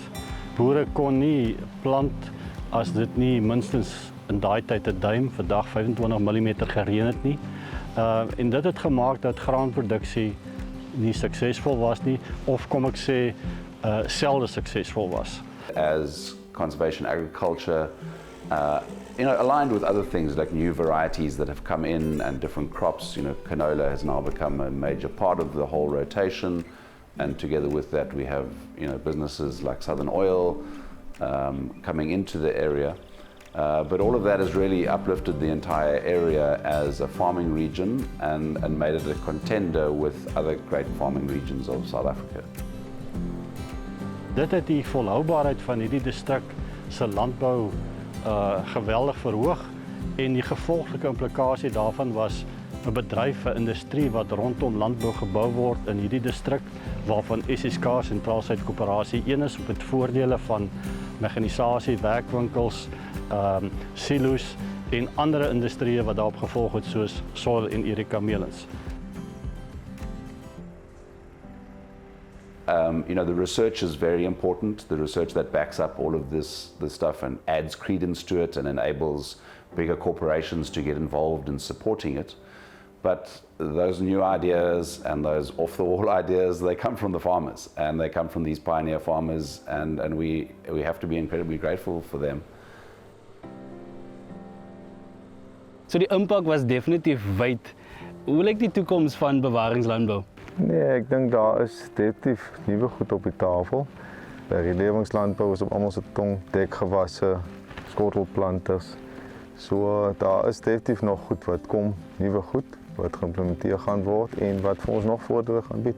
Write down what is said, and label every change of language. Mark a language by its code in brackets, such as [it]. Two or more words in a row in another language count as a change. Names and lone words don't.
[af] Boere kon nie plant as dit nie minstens in daai tyd 'n duim, vandag 25 mm gereën het nie. En dit het gemaak dat graanproduksie nie suksesvol was nie, of kom ek sê, selde suksesvol was. [en] As conservation agriculture, aligned with other things like new varieties that have come in and different crops, canola has now become a major part of the whole rotation. And together with that, we have, businesses like Southern Oil coming into the area. But all of that has really uplifted the entire area as a farming region and made it a contender with other great farming regions of South Africa. [af] Dit het die volhoubaarheid van hierdie distrik se landbou geweldig verhoog en die gevolglike implikasie daarvan was 'n bedryf, 'n industrie wat rondom landbou gebou word in hierdie distrik, waarvan SSK Sentraalsuid Koöperasie een is met voordele van mekanisasie, werkwinkels, silo's en ander industrieë wat daarop gevolg het soos Soil en Erica Melons. [en] The research is very important, the research that backs up all of this stuff and adds credence to it and enables bigger corporations to get involved in supporting it. But those new ideas and those off-the-wall ideas, they come from the farmers and they come from these pioneer farmers and we have to be incredibly grateful for them. [af] So die impak was definitief wyd. Hoe lyk die toekoms van bewaringslandbou? Nee, ek dink daar is definitief nuwe goed op die tafel. Relewenslandbou is op almal se tong, dekgewasse, skottelplanters. So daar is definitief nog goed wat kom, nuwe goed wat geïmplementeer gaan word en wat vir ons nog voordele gaan bied.